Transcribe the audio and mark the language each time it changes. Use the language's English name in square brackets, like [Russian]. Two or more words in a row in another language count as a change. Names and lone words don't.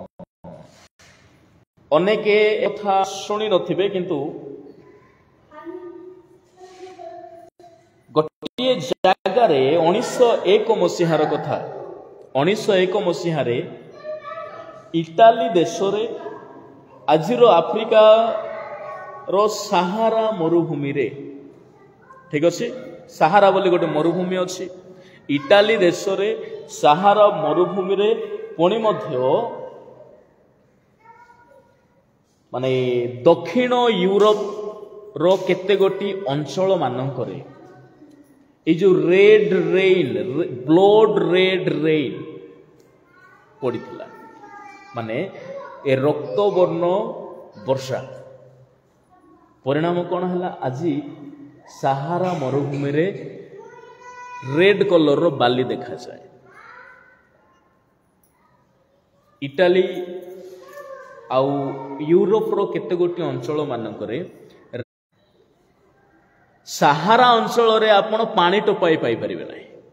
[Odia] ଅନେକ କଥା ଶୁଣି ନଥିବେ, କିନ୍ତୁ ଗୋଟିଏ ଜାଗାରେ 1901 ମସିହାର କଥା, 1901 ମସିହାରେ ଇଟାଲୀ ଦେଶରେ, ଆଜିର ଆଫ୍ରିକାର ସାହାରା ମରୁଭୂମିରେ, ଠିକ ଅଛି, ସାହାରା ବୋଲି ଗୋଟେ ମରୁଭୂମି ଅଛି ଇଟାଲୀ ଦେଶରେ, ସାହାରା ମରୁଭୂମିରେ, ପୁଣି ମଧ୍ୟ ମାନେ ଦକ୍ଷିଣ ୟୁରୋପର କେତେ ଗୋଟି ଅଞ୍ଚଳ ମାନଙ୍କରେ ଏଇ ଯେ [English] red rain, blood red rain [Odia] পড়িଥିଲା, মানে ଏ ରକ୍ତବର୍ଣ୍ଣ ବର୍ଷା। ପରିଣାମ କଣ ହେଲା? ଆଜି ସାହାରା ମରୁଭୂମିରେ [English] red color [Odia] ବାଲି ଦେଖାଯାଏ। ଇଟାଲୀ ଆଉ ୟୁରୋପର କେତେ ଗୋଟି ଅଞ୍ଚଳ ମାନଙ୍କରେ, ସାହାରା ଅଞ୍ଚଳରେ ଆପଣ ପାଣି ଟୋପାଇ ପାଇପାରିବେ ନାହିଁ।